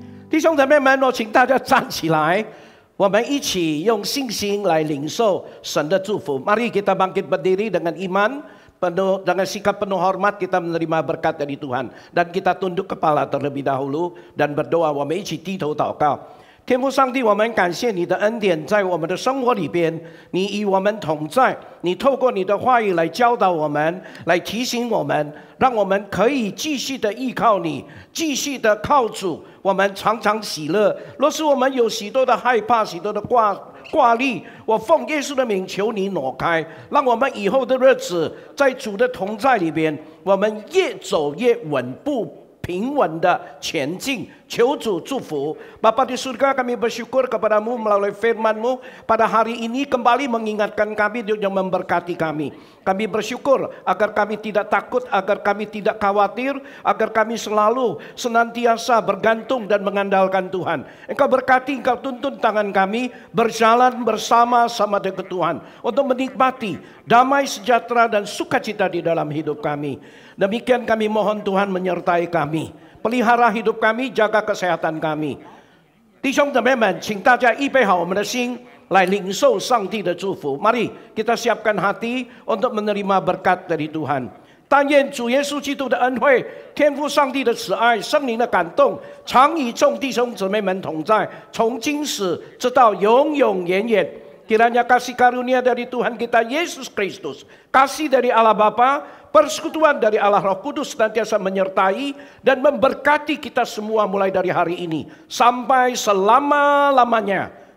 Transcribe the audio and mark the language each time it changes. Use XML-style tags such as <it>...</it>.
<zh>弟兄姊妹们，我请大家站起来，我们一起用信心来领受神的祝福。</zh> <id>Mari kita bangkit berdiri dengan iman, penuh dengan sikap penuh hormat kita menerima berkat dari Tuhan. Dan kita tunduk kepala terlebih dahulu dan berdoa.</id> <zh>我们一起低头祷告。天父上帝，我们感谢你的恩典在我们的生活里边，你与我们同在，你透过你的话语来教导我们，来提醒我们，让我们可以继续的依靠你，继续的靠主，我们常常喜乐。若是我们有许多的害怕，许多的挂虑，我奉耶稣的名求你挪开，让我们以后的日子在主的同在里边，我们越走越稳步平稳的前进，求主祝福。</zh> <id>Bapa di surga, kami bersyukur kepadamu melalui firman-Mu pada hari ini kembali mengingatkan kami dan memberkati kami. Kami bersyukur agar kami tidak takut, agar kami tidak khawatir, agar kami selalu senantiasa bergantung dan mengandalkan Tuhan. Engkau berkati, Engkau tuntun tangan kami berjalan bersama-sama dengan Tuhan untuk menikmati damai sejahtera dan sukacita di dalam hidup kami. Demikian kami mohon Tuhan menyertai kami, pelihara hidup kami, jaga kesehatan kami。</id> <zh>弟兄姊妹们，请大家预备好我们的心，来领受上帝的祝福。</zh> <id>Mari kita siapkan hati untuk menerima berkat dari Tuhan。</id> <zh>但愿主耶稣基督的恩惠、天父上帝的慈爱、圣灵的感动，常与众弟兄姊妹们同在，从今时直到永永远远。</zh> <id>Kiranya kasih karunia dari Tuhan kita Yesus Kristus, kasih dari Allah Bapa, persekutuan dari Allah Roh Kudus senantiasa menyertai dan memberkati kita semua mulai dari hari ini sampai selama-lamanya.</id>